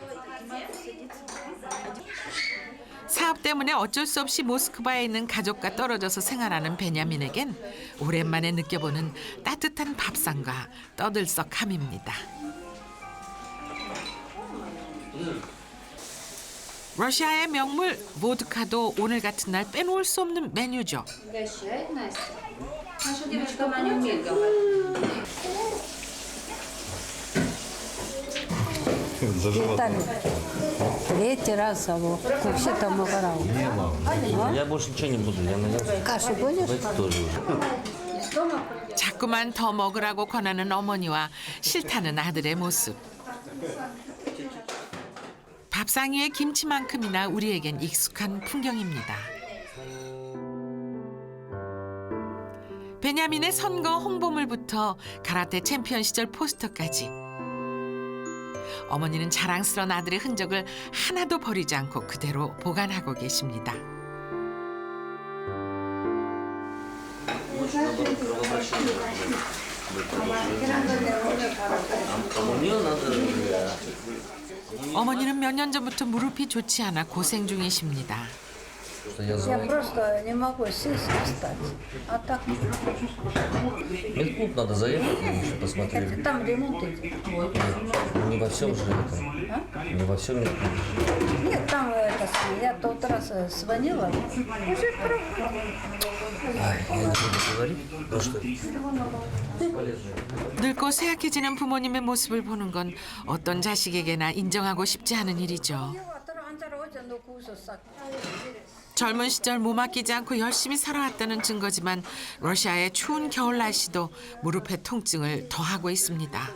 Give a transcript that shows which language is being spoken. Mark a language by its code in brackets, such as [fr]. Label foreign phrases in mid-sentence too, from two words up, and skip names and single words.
[ko] 사업 때문에 어쩔 수 없이 모스크바에 있는 가족과 떨어져서 생활하는 베냐민에겐 오랜만에 느껴보는 따뜻한 밥상과 떠들썩함입니다. 러시아의 명물 보드카도 오늘 같은 날 빼놓을 수 없는 메뉴죠. [ru] Угощает Настя. Наша девочка, она не умеет говорить. Третий раз его вообще-то могорал. Я больше ничего не буду. Я наелся. Кашу будешь? Давайте тоже уже. [ko] 자꾸만 더 먹으라고 권하는 어머니와 싫다는 아들의 모습. 밥상 위에 김치만큼이나 우리에겐 익숙한 풍경입니다. 베냐민의 선거 홍보물부터 가라테 챔피언 시절 포스터까지 어머니는 자랑스러운 아들의 흔적을 하나도 버리지 않고 그대로 보관하고 계십니다. 어머니는 몇 년 전부터 무릎이 좋지 않아 고생 중이십니다. [ru] Я просто не могу сесть и встать. А так, Медклуб надо заехать, посмотреть. там ремонт идет. Не во всем же это. Не во всем медклубе. Нет, там я тот раз звонила, уже Ай, я не буду говорить, потому что [ko] 늙고 쇠약해지는 부모님의 모습을 보는 건 어떤 자식에게나 인정하고 싶지 않은 일이죠. 놓고 웃었어. 젊은 시절 몸 아끼지 않고 열심히 살아왔다는 증거지만 러시아의 추운 겨울 날씨도 무릎의 통증을 더하고 있습니다.